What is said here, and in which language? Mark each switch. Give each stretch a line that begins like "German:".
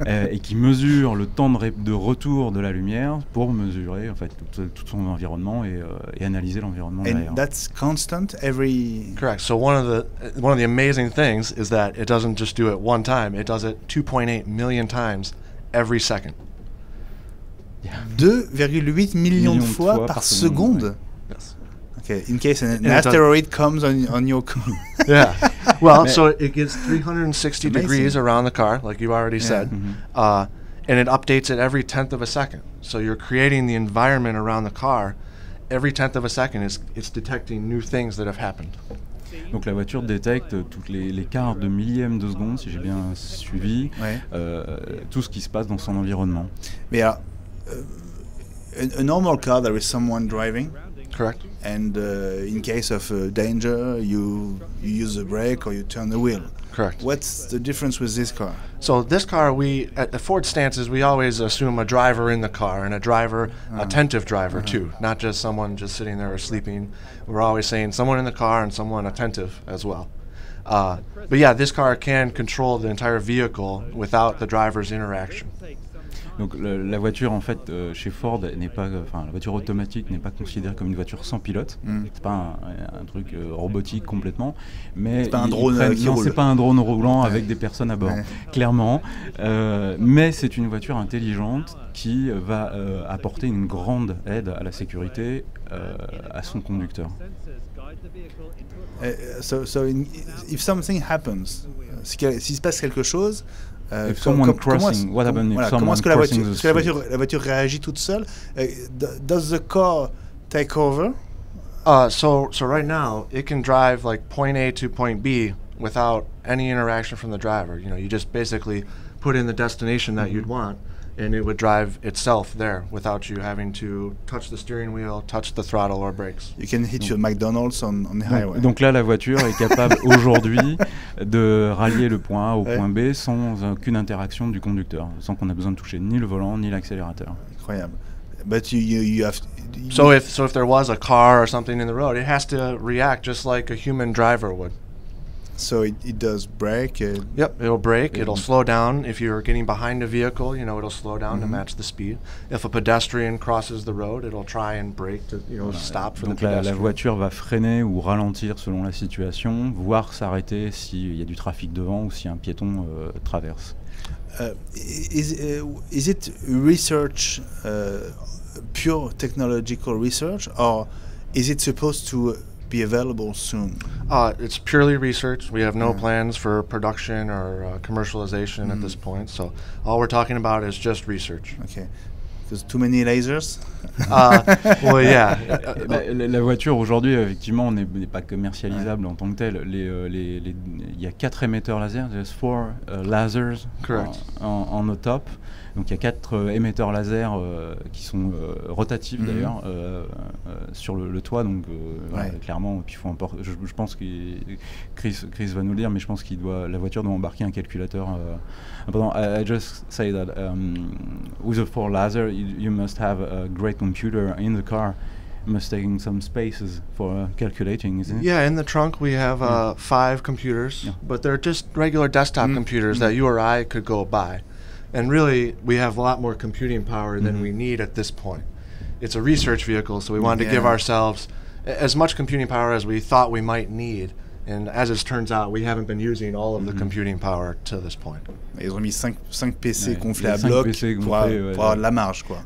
French: et qui mesurent le temps de retour de la lumière pour mesurer en fait tout son environnement et analyser l'environnement derrière.
English: And that's constant every. Correct. So one of the amazing things is that it doesn't just do it one time; it does it 2.8 million times every second.
French: 2,8 millions de fois par seconde. Ouais.
English: Yes. Okay, in case an asteroid comes on your car. Yeah. Well, so it gets 360 degrees around the car, like you already said. and it updates it every 10th of a second. So you're creating the environment around the car. Every 10th of a second, it's detecting new things that have happened.
French: Donc la voiture détecte toutes les quarts de millième de seconde, si j'ai bien suivi, tout ce qui se passe dans son environnement. Mais
English: a normal car, there is someone driving. Correct. And in case of danger, you use the brake or you turn the wheel. Correct. What's the difference with this car? So this car, at Ford Stances, we always assume a driver in the car and a driver, attentive driver too, not just someone just sitting there or sleeping. We're always saying someone in the car and someone attentive as well. But yeah, this car can control the entire vehicle without the driver's interaction.
French: Donc la voiture en fait chez Ford n'est pas, la voiture automatique n'est pas considérée comme une voiture sans pilote. C'est pas un truc robotique complètement, mais c'est pas un drone qui roule. C'est pas un drone roulant avec des personnes à bord, clairement. Mais c'est une voiture intelligente qui va apporter une grande aide à la sécurité à son conducteur.
English: So if something happens,
French: s'il se passe quelque chose. Comment est-ce que la voiture réagit toute seule?
English: Does the car take over? So right now it can drive like point A to point B without any interaction from the driver. You know, you just basically put in the destination that you'd want, and it would drive itself there without you having to touch the steering wheel, touch the throttle or brakes. You can hit your McDonald's on the highway.
French: Donc là, la voiture est capable aujourd'hui de rallier le point A au point B sans aucune interaction du conducteur, sans qu'on ait besoin de toucher ni le volant ni l'accélérateur. Incroyable.
English: But you have. So if there was a car or something in the road, it has to react just like a human driver would. So it does brake? Yep, it'll brake, it'll slow down. If you're getting behind a vehicle, you know, it'll slow down to match the speed. If a pedestrian crosses the road, it'll try and brake to, you know, stop for the pedestrian. Donc la voiture va freiner ou ralentir selon la situation, voire s'arrêter s'il y a du trafic devant ou si un piéton traverse. Is it research, pure technological research, or is it supposed to be available soon? It's purely research. We have no plans for production or commercialization at this point. So all we're talking about is just research. Okay. Because too many lasers? Well, yeah.
French: La voiture aujourd'hui, effectivement, n'est pas commercialisable en tant que telle. Il y a 4 émetteurs laser.
English: There's 4 lasers
French: en au top. Donc il y a 4 émetteurs laser qui sont rotatifs d'ailleurs sur le toit. Donc clairement, puis je pense que Chris va nous le dire, mais je pense la voiture doit embarquer un calculateur. Pardon,
English: I just say that with the 4 laser, you must have a great computer in the car. Must taking some spaces for calculating, isn't it? Yeah, in the trunk we have 5 computers, but they're just regular desktop computers that you or I could go buy. And really, we have a lot more computing power than we need at this point. It's a research vehicle, so we wanted to give ourselves as much computing power as we thought we might need. And as it turns out, we haven't been using all of the computing power to this point.
French: Ils ont mis 5 PC gonflés à bloc pour avoir de la marge, quoi.